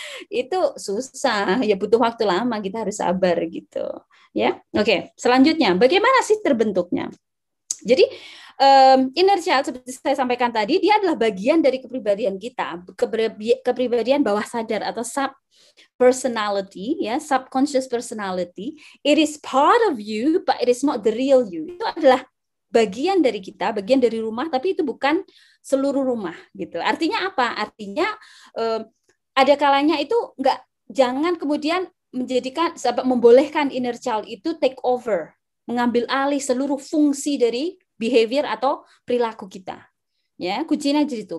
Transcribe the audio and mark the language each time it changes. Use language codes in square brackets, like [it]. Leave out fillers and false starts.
[id] Itu susah, ya butuh waktu lama, kita harus sabar gitu. Ya, oke. Selanjutnya, bagaimana sih terbentuknya? Jadi inner child seperti saya sampaikan tadi, dia adalah bagian dari kepribadian kita, kepribadian bawah sadar atau sub personality, ya, subconscious personality. [en] It is part of you, but it is not the real you. [id] Itu adalah bagian dari kita, bagian dari rumah, tapi itu bukan seluruh rumah, gitu. Artinya apa? Artinya ada kalanya itu jangan kemudian membolehkan inner child itu [en] take over, [id] mengambil alih seluruh fungsi dari behavior atau perilaku kita. Ya, kuncinya di situ.